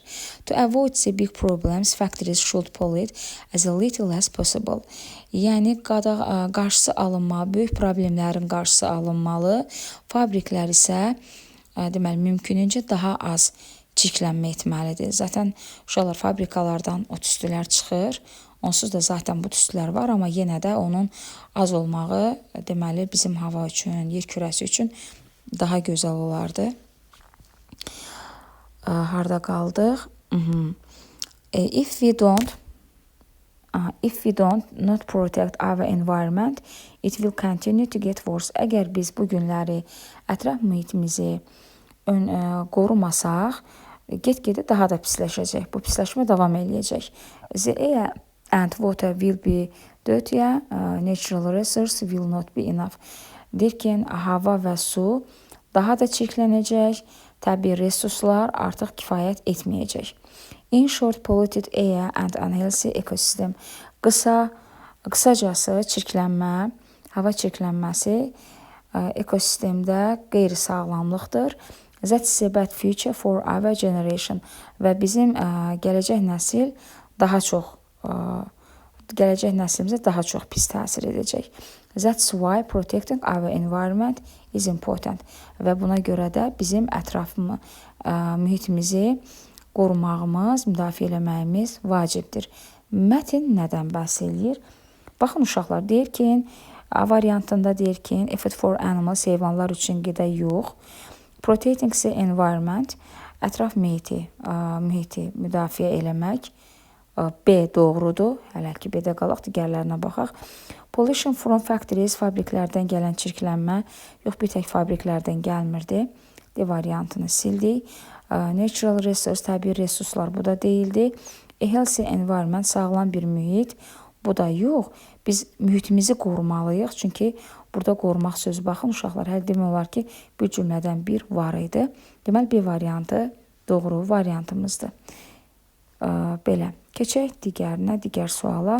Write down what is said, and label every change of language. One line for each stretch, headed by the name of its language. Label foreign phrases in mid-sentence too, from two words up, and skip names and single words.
English: To avoid the big problems, factories should pollute as little as possible.
Azerbaijani: Yəni, qarşısı alınmalı, böyük problemlərin qarşısı alınmalı. Fabriklər isə deməli, mümkününcə daha az çirklənmə etməlidir. Zaten uşaqlar fabrikalardan o tüstülər çıxır. Onsuz da zaten bu tüstülər var, amma yenə də onun az olmağı deməli bizim hava üçün, yer kürəsi üçün daha gözəl olardı. Harda qaldıq?
English: If we don't not protect our environment, it will continue to get worse.
Azerbaijani: Əgər biz bu günləri ətraf mühitimizi qorumasaq, get-gedə daha da pisləşəcək. Bu pisləşmə davam eləyəcək.
English: The air and water will be dirty, natural resources will not be enough.
Azerbaijani: Deyir ki, hava və su daha da çirklənəcək, təbii resurslar artıq kifayət etməyəcək.
English: In short, polluted air and unhealthy ecosystem.
Azerbaijani: Qısacası çirklənmə, hava çirklənməsi ekosistemdə qeyri-sağlamlıqdır.
English: That's a bad future for our generation.
Azerbaijani: Və bizim gələcək nəsil daha çox gələcək nəslimizə daha çox pis təsir edəcək.
English: That's why protecting our environment is important.
Azerbaijani: Və buna görə də bizim ətrafımız, mühitimizi qorumağımız, müdafiə eləməyimiz vacibdir. Mətn nədən bəhs eləyir? Baxın uşaqlar, deyir ki, A variantında deyir ki,
English: effort for animals,
Azerbaijani: heyvanlar üçün qida yox.
English: Protecting the environment,
Azerbaijani: ətraf mühiti müdafiə eləmək. B doğrudur. Hələ ki B-də qalaq, digərlərinə baxaq.
English: Pollution from factories,
Azerbaijani: fabriklərdən gələn çirklənmə, yox, bir tək fabriklərdən gəlmirdi. D variantını sildik.
English: Natural resource,
Azerbaijani: təbii resurslar, bu da deyildi.
English: A healthy environment,
Azerbaijani: sağlam bir mühit, bu da yox. Biz mühitimizi qorumalıyıq, çünki burada qorumaq sözü, baxın uşaqlar, hər demək olar ki, bir cümlədən bir var idi. Deməli, B variantı doğru variantımızdır. Belə, keçək digərinə, digər suala.